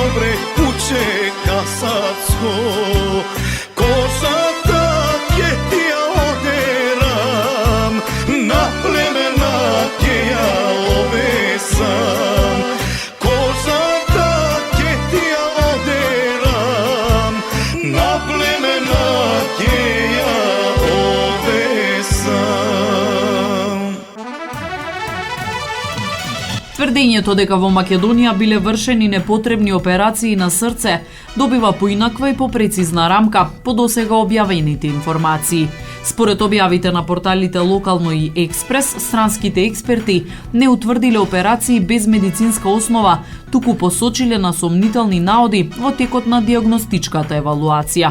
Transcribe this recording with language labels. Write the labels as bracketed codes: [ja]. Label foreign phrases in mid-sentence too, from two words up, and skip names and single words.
[mk] бре куќе Касатско, коза таке ти ја одерам, на племенаке ја овесам. Коза таке ти ја одерам, на племенаке ја овесам. Тврдењето дека во Македонија биле вршени непотребни операции на срце добива поинаква и попрецизна рамка по досега објавените информации. Според објавите на порталите Локално и Експрес, странските експерти не утврдиле операции без медицинска основа, туку посочиле на сомнителни наоди во текот на диагностичката евалуација.